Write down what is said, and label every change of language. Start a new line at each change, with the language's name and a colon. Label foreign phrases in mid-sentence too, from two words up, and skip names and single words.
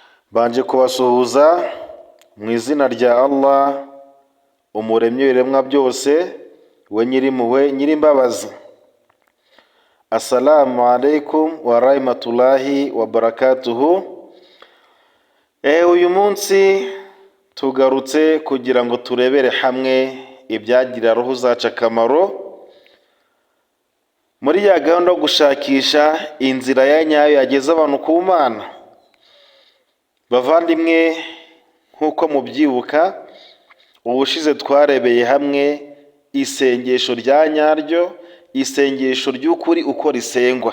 Kinyarwanda: Banje kubasuhuza mu izina rya Allah, umuremyi w'ibiremwa byose, we nyirimpuhwe nyirimbabazi.
Arabic: السلام عليكم ورحمة الله وبركاته.
Kinyarwanda: Uyu munsi tugarutse kugira ngo turebere hamwe ibyagirira roho zacu akamaro muri ya gahunda yo gushakisha inzira ya nyayo yageza abantu ku Mana. Bavandimwe, nk'uko mubyibuka, ubushize twarebeye hamwe isengesho rya nyaryo, isengesho ry'ukuri uko risengwa.